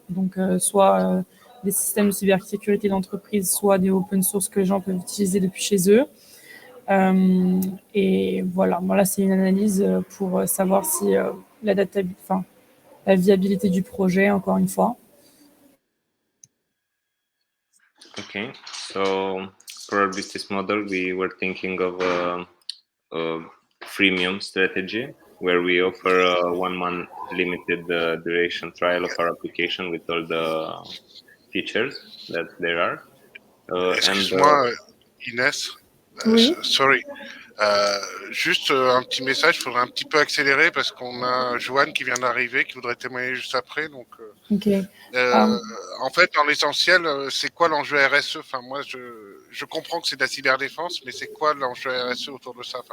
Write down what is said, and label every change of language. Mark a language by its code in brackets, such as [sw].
[fr] Donc, soit des systèmes de cybersécurité d'entreprise, soit des open source que les gens peuvent utiliser depuis chez eux. Et voilà, là, c'est une analyse pour savoir si la viabilité du projet, encore une fois. [en] Okay, so for our business model, we were thinking of a freemium strategy where we offer a 1-month limited duration trial of our application with all the features that there are. [fr] Excuse-moi, Inès. Oui. [en] Sorry. [fr] Juste un petit message, il faudrait un petit peu accélérer parce qu'on a Joanne qui vient d'arriver, qui voudrait témoigner juste après. Donc, [en] Okay. [fr] en fait, dans l'essentiel, c'est quoi l'enjeu RSE? Enfin, moi, je comprends que c'est de la cyberdéfense, mais c'est quoi l'enjeu RSE autour de ça?